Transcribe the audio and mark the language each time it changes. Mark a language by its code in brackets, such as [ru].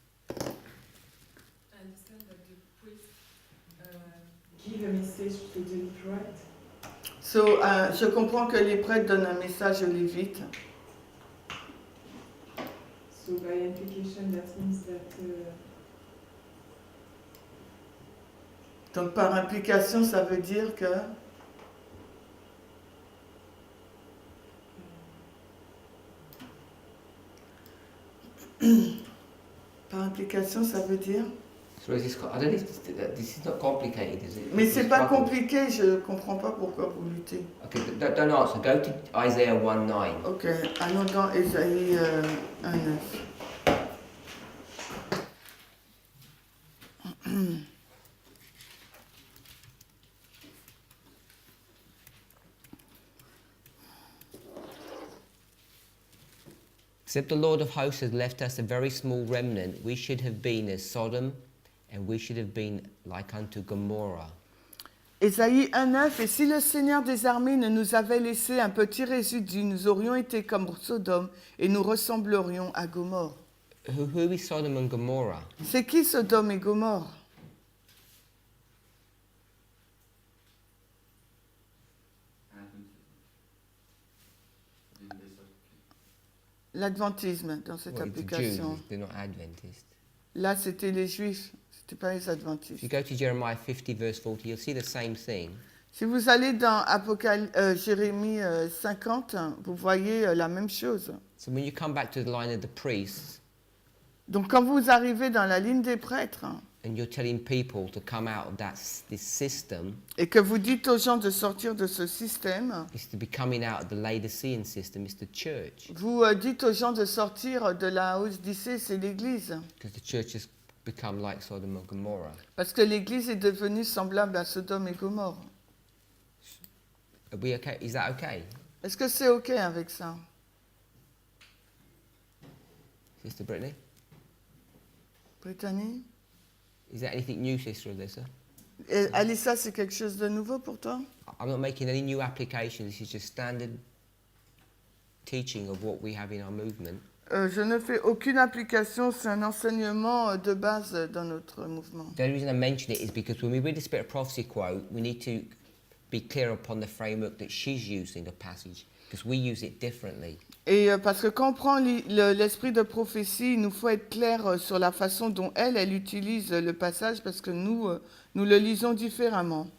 [en] I understand that the priest give a message to the Levite. [fr] So, je comprends que les prêtres donnent un message aux Lévites. [en] So by implication, that means that [fr] Donc par implication, ça veut dire que... Par implication, ça veut dire... [en] So is this, I don't know if this is not complicated, is it? [fr] Mais [en] It's [fr] c'est pas [en] struggle. [fr] compliqué, je comprends pas pourquoi vous luttez. [en] Okay, don't answer. Go to Isaiah 1:9. [fr] Ok, allons dans Ésaïe 1:9. [en] Except the Lord of hosts has left us a very small remnant, we should have been as Sodom, and we should have been like unto Gomorrah. [fr] Ésaïe 1:9, et si le Seigneur des armées ne nous avait laissé un petit résidu, nous aurions été comme Sodome et nous ressemblerions à Gomorre. [en] Who is Sodom and Gomorrah? [fr] C'est qui Sodome et Gomorre? L'adventisme dans cette [en] Well, it's the application. Jews, they're not Adventists. [fr] Là, c'était les Juifs, c'était pas les [en] If you [fr] Adventistes. [en] go to Jeremiah 50 verse 40, you'll see the same thing. [fr] Si vous allez dans Jérémie 50, vous voyez la même chose. [en] So when you come back to the line of the priests, [fr] Donc quand vous arrivez dans la ligne des prêtres [en] and you're telling people to come out of this system, [fr] et que vous dites aux gens de sortir de ce système, [en] is to be coming out of the Laodicean system, it's the church. [fr] vous dites aux gens de sortir de la Odyssée, c'est l'Église. [en] Because the church has become like Sodom and Gomorrah. [fr] Parce que l'Église est devenue semblable à Sodome et Gomorre. [en] Are we okay? Is that okay? [fr] Est-ce que c'est OK avec ça? [en] Sister Brittany? [fr] Brittany? [en] Is that anything new, Sister Alyssa? [fr] Et Alissa, c'est quelque chose de nouveau pour toi? [en] I'm not making any new applications. This is just standard teaching of what we have in our movement. [fr] Je ne fais aucune application, c'est un enseignement de base dans notre mouvement. [en] The only reason I mention it is because when we read the Spirit of Prophecy quote, we need to be clear upon the framework that she's using the passage, because we use it differently. [fr] Et parce que quand on prend l'esprit de prophétie, il nous faut être clair sur la façon dont elle utilise le passage, parce que nous le lisons différemment.